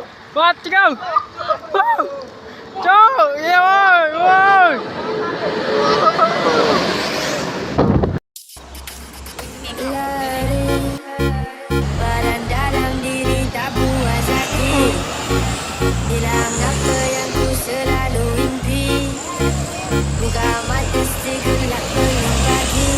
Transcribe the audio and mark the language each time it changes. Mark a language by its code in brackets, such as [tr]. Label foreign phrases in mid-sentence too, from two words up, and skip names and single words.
[en] Let's go. [vi] Woo. Trời ơi, ơi. [ms] Badan dalam diri tak puas hati. Bilang apa yang ku selalu impi. Buka mata segelap penuh pagi.